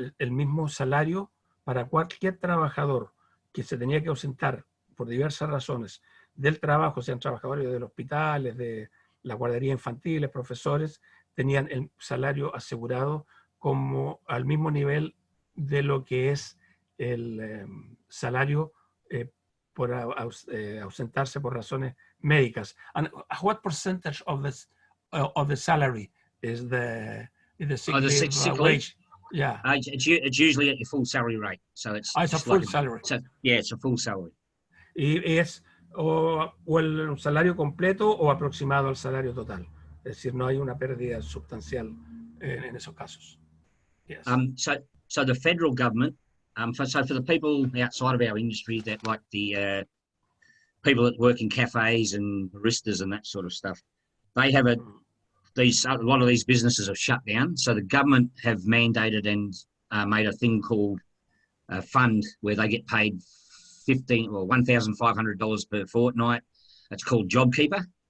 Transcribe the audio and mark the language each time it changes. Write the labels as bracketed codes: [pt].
[es] mismo salario para cualquier trabajador que se tenía que ausentar por diversas razones del trabajo, sean trabajadores del hospital, de la guardería infantil, profesores, tenían el salario asegurado como al mismo nivel de lo que es el salario por ausentarse por razones médicas. [en] And what percentage of the salary is the sick leave wage? Yeah. It's usually at your full salary rate, so it's a full salary. Yeah, it's a full salary. [es] Y es o el salario completo o aproximado al salario total. Es decir, no hay una pérdida sustancial en esos casos. [en] Yes. So the federal government, for the people outside of our industry, that like the people that work in cafes and baristas and that sort of stuff, they have a lot of these businesses have shut down. So the government have mandated and made a thing called a fund where they get paid $1,500 per fortnight. It's called JobKeeper.